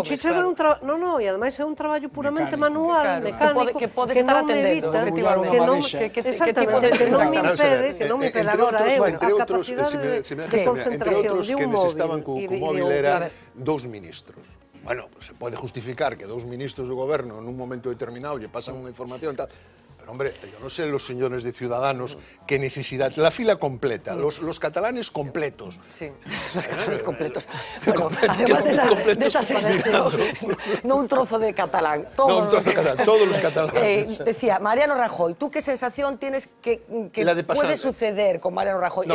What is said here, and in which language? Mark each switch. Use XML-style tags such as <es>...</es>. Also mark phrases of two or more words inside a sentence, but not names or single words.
<gl>O chícharo é un traballo, non, e ademais é un traballo puramente manual, mecánico, que non me evita, que non me impede agora eu a capacidade de concentración de un móvil. Estaban co móvil era dous ministros. Bueno, se pode justificar que dous ministros do goberno nun momento determinado lle pasan unha información tal, pero hombre,</gl> <es>yo no sé los señores de Ciudadanos qué necesidad, la fila completa, los catalanes completos. Sí, los catalanes completos. Bueno, además de esa sensación, no un trozo de catalán, todos los catalanes. Decía, Mariano Rajoy, ¿tú qué sensación tienes que puede suceder con Mariano Rajoy?</es>